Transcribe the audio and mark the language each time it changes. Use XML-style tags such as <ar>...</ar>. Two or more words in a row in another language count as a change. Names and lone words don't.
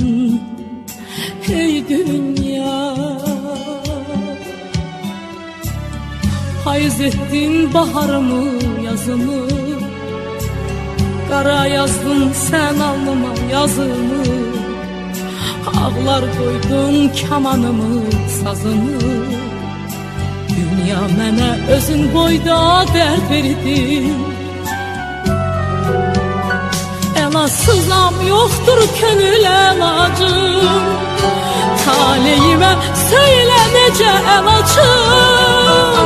<tr>Hey dünya, hayız ettin baharımı yazımı. Kara yazdın sen alnıma yazımı. Ağlar koydun kamanımı sazımı.</tr> <az>Dünya mənə özün boyda dərd verdin. Əlasızam yoxdur könül əlacım. Taleyimə söylə necə əlacım.</az>